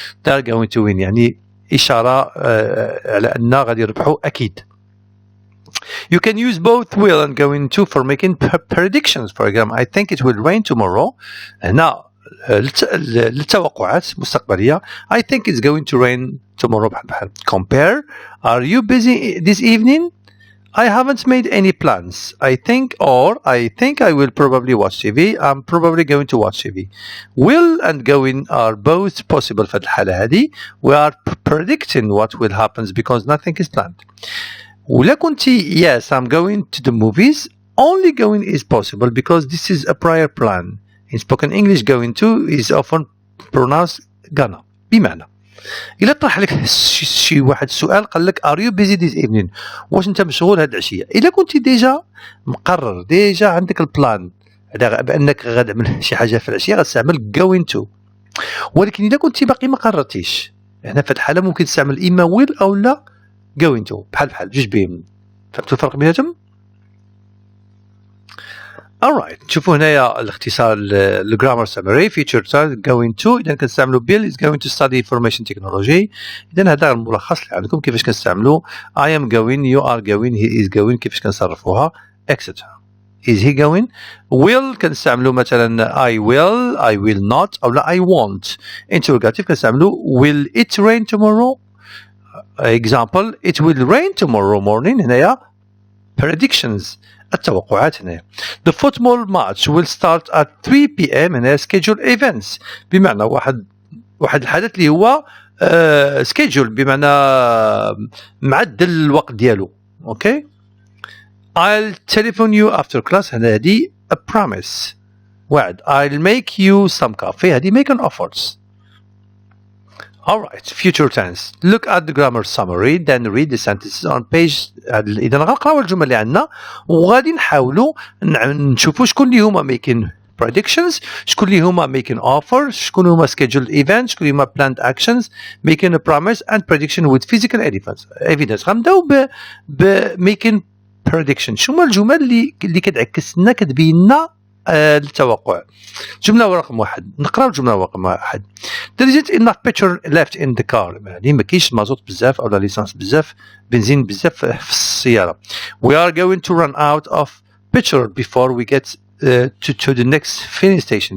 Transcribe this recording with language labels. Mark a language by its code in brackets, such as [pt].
[ar] They are going to win يعني إشارة على أن غادي يربحوا أكيد. [en] You can use both will and going to for making predictions. For example, I think it will rain tomorrow. هنا [ar] للتوقعات المستقبليه. [en] I think it's going to rain tomorrow. بحال compare. Are you busy this evening? I haven't made any plans. I think I will probably watch TV. I'm probably going to watch TV. Will and going are both possible في الحالة هذه. We are predicting what will happen because nothing is planned. ولا كنتي yes, I'm going to the movies. Only going is possible because this is a prior plan. In spoken English, going to is often pronounced gonna. [ar] بمعنى إلا طرح لك شي واحد السؤال قال لك are you busy this evening؟ واش أنت مشغول هاد العشية؟ إلا كنتي ديجا مقرر ديجا عندك البلان بأنك غتعمل شي حاجة في العشية غتستعمل going to. ولكن إلا كنتي باقي ما قررتيش هنا في الحالة ممكن تستعمل إما will أو لا going to بحال جوج بهم. فهمتوا الفرق بيناتهم؟ alright نشوفوا هنايا الاختصار الجرامر سامري فيتشر going to. اذا كنستعملوا bill is going to study information technology. اذا هذا الملخص اللي عندكم كيفاش كنستعملوا I am going, you are going, he is going كيفاش كنصرفوها etc. is he going. will كنستعملوا مثلا I will not او لا I won't. [en] interrogative كنستعملوا will it rain tomorrow. example it will rain tomorrow morning. [ar] هنايا predictions التوقعات هنا. [en] The football match will start at 3 p.m. [ar] هنا schedule events بمعنى واحد الحدث اللي هو schedule بمعنى معدل الوقت ديالو. [en] okay. I'll telephone you after class هنا هذه a promise وعد. I'll make you some coffee هذه make an offers. Alright, future tense. Look at the grammar summary, then read the sentences on page. [ar] إذا غنقراو الجمل اللي عندنا وغادي نحاولوا نشوفوا شكون اللي هما making predictions, شكون اللي هما making offers, شكون هما scheduled events, شكون هما planned actions, making a promise and prediction with physical evidence. غنبداو ب making prediction. شنو هما الجمل اللي كتعكس لنا كتبين لنا التوقع. جملة رقم 1 نقراو الجملة رقم 1. [en] There isn't enough petrol left in the car. [ar] يعني ما كاينش مازوت بزاف أو ليسانس بزاف بنزين بزاف في السيارة. [en] We are going to run out of petrol before we get to the next filling station.